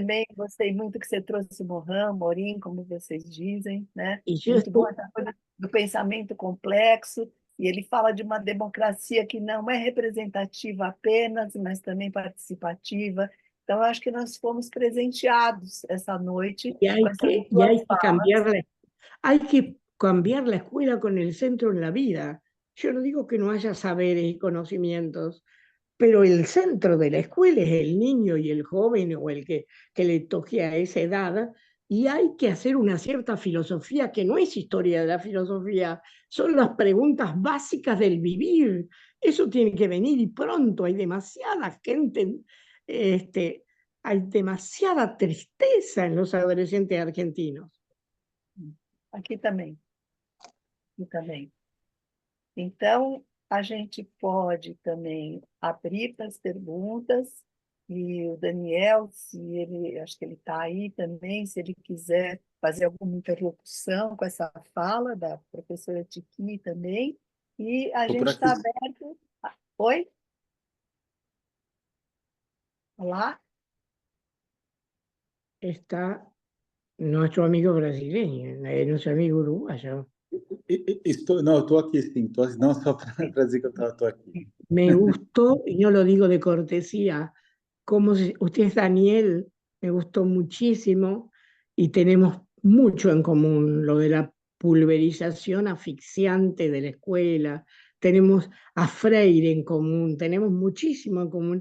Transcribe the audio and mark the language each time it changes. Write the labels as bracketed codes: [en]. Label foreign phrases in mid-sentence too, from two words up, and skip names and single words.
[pt] Também gostei muito que você trouxe Morin, como vocês dizem, né? [es] y yo [pt] Muito bom [es] estuve, [pt] essa coisa do pensamento complexo, e ele fala de uma democracia que não é representativa apenas, mas também participativa. Então, eu acho que nós fomos presenteados essa noite com essas [es] y [pt] duas [es] hay que [pt] falas. [es] hay que cambiar la escuela con el centro en la vida. Yo no digo que no haya saberes y conocimientos, pero el centro de la escuela es el niño y el joven o el que le toque a esa edad, y hay que hacer una cierta filosofía que no es historia de la filosofía, son las preguntas básicas del vivir. Eso tiene que venir y pronto. Hay demasiada gente, hay demasiada tristeza en los adolescentes argentinos. [pt] Aqui também, aqui também. Então, a gente pode também abrir para as perguntas, e o Daniel, se ele, acho que ele está aí também, se ele quiser fazer alguma interlocução com essa fala da professora Tiquini também, e a Estou por gente aqui. está aberto. Oi? Olá? [es] Está nuestro amigo brasileño, nuestro amigo uruguayo. [pt] Não, estou aqui sim, não só para dizer que eu estou aqui. [es] Me gustó, y no lo digo de cortesía, como usted es Daniel, me gustó muchísimo y tenemos mucho en común, lo de la pulverización asfixiante de la escuela, tenemos a Freire en común, tenemos muchísimo en común.